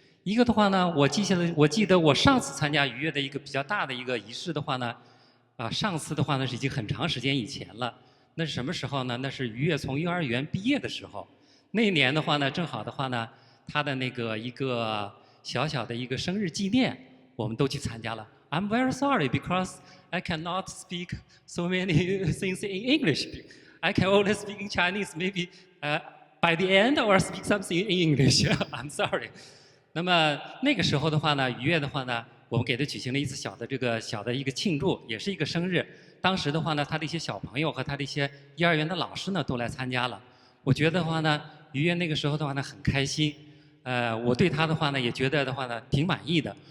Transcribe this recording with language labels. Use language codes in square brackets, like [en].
[zh] 一个的话呢，我记得我上次参加于越的一个比较大的一个仪式的话呢，上次的话呢是已经很长时间以前了。那是什么时候呢？那是于越从幼儿园毕业的时候。那一年的话呢，正好的话呢，他的一个小小的一个生日纪念，我们都去参加了。 [en] I'm very sorry because I cannot speak so many things in English. I can only speak in Chinese. Maybe by the end or speak something in English. I'm sorry. [zh] 那么那个时候的话呢，于越的话呢，我们给他举行了一次小的一个庆祝，也是一个生日。当时的话呢，他的一些小朋友和他的一些幼儿园的老师呢都来参加了。我觉得的话呢，于越那个时候的话呢很开心。我对他的话呢也觉得的话呢挺满意的。